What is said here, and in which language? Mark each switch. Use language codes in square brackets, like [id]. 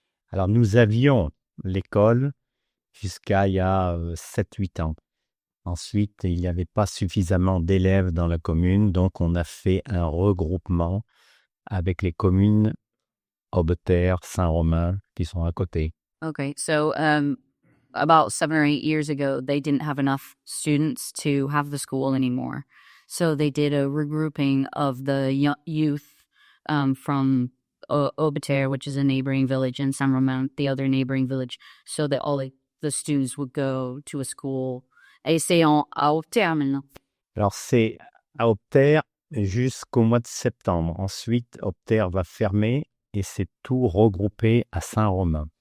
[fr] Alors nous avions l'école jusqu'à il y a 7-8 ans. Ensuite, il n'y avait pas suffisamment d'élèves dans la commune, donc on a fait un regroupement avec les communes Aubeterre, Saint-Romain qui sont à côté. [en] Okay, so about 7 or 8 years ago, they didn't have enough students to have the school anymore. So they did a regrouping of the youth from Aubeterre, which is a neighboring village, and Saint-Romain, the other neighboring village, so that all the students would go to a school. [fr] Et c'est à Aubeterre maintenant. Alors c'est à Aubeterre jusqu'au mois de septembre. Ensuite, Aubeterre va fermer et c'est tout regroupé à Saint-Romain.